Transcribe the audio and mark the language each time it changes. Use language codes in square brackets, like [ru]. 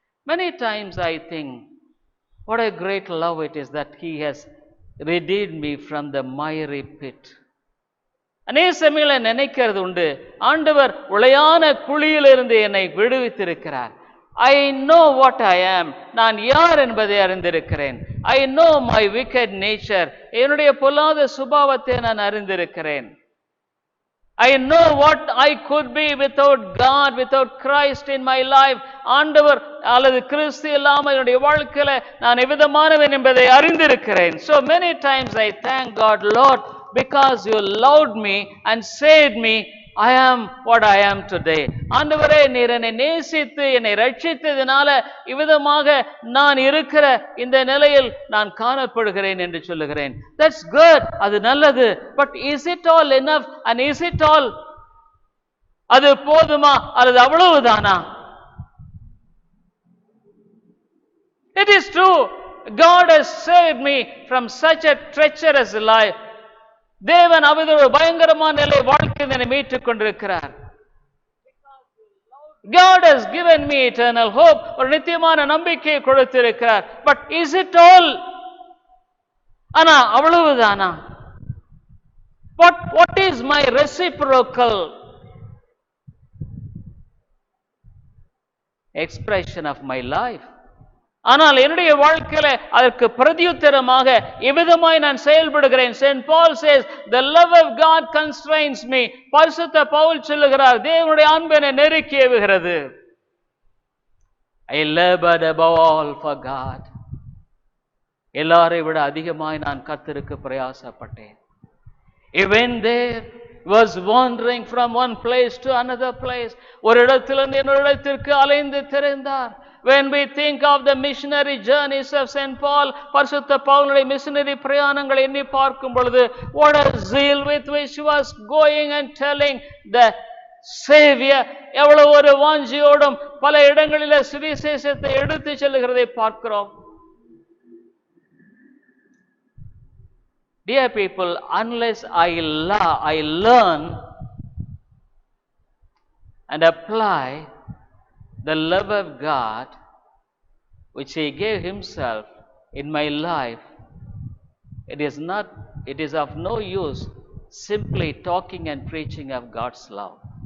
[en] Many times I think, what a great love it is that he has redeemed me from the miry pit. [ta] அநேக சமயங்களில் நினைக்கிறது உண்டு, ஆண்டவர் உளையான குழியிலிருந்து என்னை விடுவித்திருக்கிறார். [en] I know what I am. [ta] நான் யார் என்பதை அறிந்திருக்கிறேன். [en] I know my wicked nature. [ta] என்னுடைய பொல்லாத சுபாவத்தை நான் அறிந்திருக்கிறேன். [en] I know what I could be without God, without Christ in my life. [ta] ஆண்டவர் அல்லது கிறிஸ்து இல்லாமல் என்னுடைய வாழ்க்கையில நான் எவ்விதமானவன் என்பதை அறிந்திருக்கிறேன். [en] So many times I thank God, Lord, because you loved me and saved me. I am what I am today. [ta] ஆண்டவரே, நீர் என்னை நேசித்து என்னை ரட்சித்ததினால இவ்விதமாக நான் இருக்கிற இந்த நிலையில் நான் காணப்படுகிறேன் என்று சொல்லுகிறேன். [en] That's good. [ta] அது நல்லது. [en] But is it all enough? And is it all? [ta] அது போதுமா அல்லது அவ்வளவுதானா? [en] It is true. God has saved me from such a treacherous life. [ta] தேவன் அவர் ஒரு பயங்கரமான நிலை வாழ்க்கையில் என்னை மீட்டுக் கொண்டிருக்கிறார். [en] God has given me eternal hope. [ta] ஒரு நித்தியமான நம்பிக்கையை கொடுத்திருக்கிறார். [en] But is it all? [ta] ஆனா அவ்வளவுதானா? [en] What is my reciprocal expression of my life? [ta] ஆனால் என்னுடைய வாழ்க்கையில அதற்கு பிரதியுத்தரமாக எவ்விதமாய் நான் செயல்படுகிறேன்? [en] St. Paul says, the love of God constrains me. [ta] பரிசுத்த பவுல் சொல்லுகிறார், தேவனுடைய அன்பு என்னை நெருக்கி ஏவுகிறது. [en] I labored above all for God. [ta] எல்லாரை விட அதிகமாய் நான் கர்த்தருக்கு பிரயாசப்பட்டேன். [en] He went there, was wandering from one place to another place. [ta] ஒரு இடத்திலிருந்து இன்னொரு இடத்திற்கு அலைந்து திரிந்தார். [en] When we think of the missionary journeys of St. [ta] Paul, பரிசுத்த பவுலுடைய மிஷனரி பிரயாணங்களை எண்ணி பார்க்கும் பொழுது, [en] what a zeal with which he was going and telling the Savior, [ta] எவ்வளவு ஒரு வாஞ்சியோடும் பல இடங்களில் சுவிசேஷத்தை எடுத்து செல்லுகிறதை பார்க்கிறோம். [en] Dear people, unless I learn and apply the love of God which he gave himself in my life, it is of no use simply talking and preaching of God's love.